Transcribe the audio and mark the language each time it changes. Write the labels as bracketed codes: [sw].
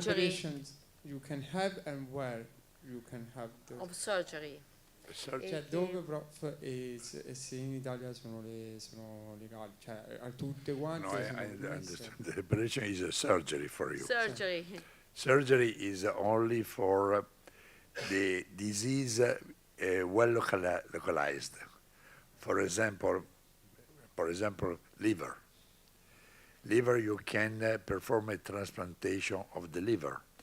[en] of operations you can have, and where you can have those? Of surgery. [it] Cioè, dove se in Italia sono legali, cioè a tutte quante. [en] No, I understand. The operation is a surgery for you. Surgery. Surgery is only for the disease well localized. For example, liver. Liver, you can perform a transplantation of the liver.